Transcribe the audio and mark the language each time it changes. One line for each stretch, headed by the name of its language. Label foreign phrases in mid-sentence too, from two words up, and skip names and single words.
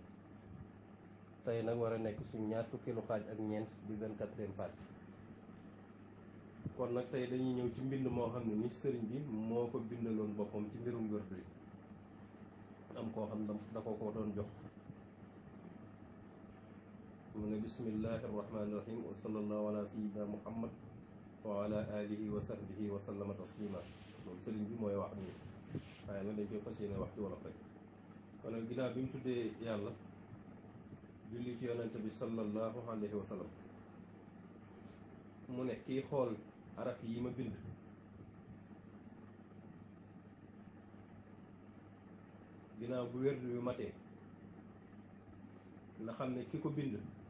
Wolof: tey nag war a nekk suñ ñaar fukkeelu xaaj ak ñeent di 24e partie. kon nag tey dañuy ñëw ci mbind moo xam ne ni sëriñ bi moo ko bindaloon boppam ci mbirum wërdu yi am koo xam da ko doon jox.
Arabic: mu ne بسم الله الرحمن الرحيم وصلى الله على سيدنا محمد وعلى آله وصحبه وسلم تسليما.
Wolof: moom sëriñ bi mooy wax nii waaye nag dañ koy fas yéene wax ci wolof rek. kon nag ginnaaw bi mu tuddee yàlla julli ci yonente bi
Arabic: صلى الله عليه وسلم
Wolof: mu ne kii xool araf yi ma bind ginnaaw bu wérdu yu matee na xam ne ki ko bind